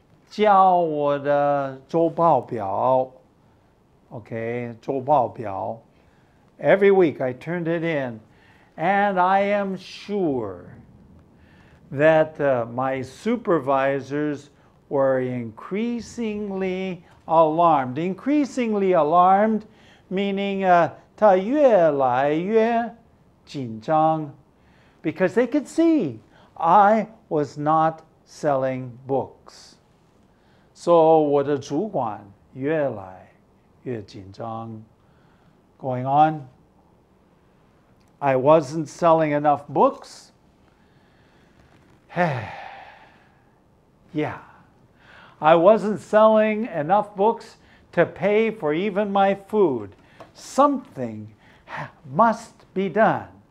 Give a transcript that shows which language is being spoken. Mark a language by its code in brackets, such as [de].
[zh] 交我的周报表 [en] ，OK， [zh] 周报表 [en] Every week I turned it in, and I am sure that my supervisors were increasingly alarmed. Increasingly alarmed, meaning [zh] 他越来越紧张 [en] because they could see I was not selling books. [zh] So 我的主管越来越紧张 [en] going on. I wasn't selling enough books. Yeah, I wasn't selling enough books to pay for even my food. Something must be done.